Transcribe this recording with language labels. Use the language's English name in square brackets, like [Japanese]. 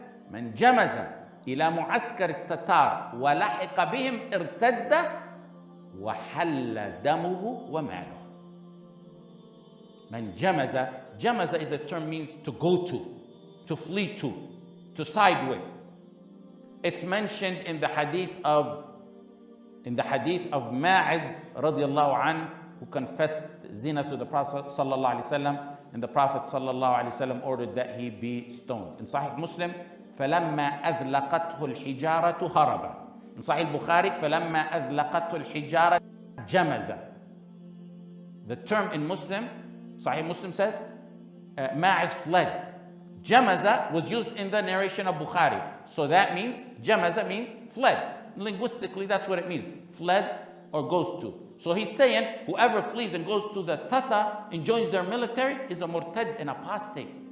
[Arabic] من جمز إلى معسكر التتار ولحق بهم ارتد وحل دمه وماله. من جمز [English] is a term means to go to flee to side with. It's mentioned in the hadith of Ma'iz radiallahu anhu, who confessed zina to the Prophet sallallahu alaihi wasallam, and the Prophet sallallahu alaihi wasallam ordered that he be stoned. In Sahih Muslim, [Arabic] فلما أذلقته الحجارة هرب. [English] In Sahih Bukhari, [Arabic] فلما أذلقته الحجارة جمز. [English] The term in Muslim, Sahih Muslim says, Ma'iz fled. Jamaza was used in the narration of Bukhari. So that means, Jamaza means fled. Linguistically, that's what it means. Fled or goes to. So he's saying, whoever flees and goes to the Tatar and joins their military is a murtad, an apostate.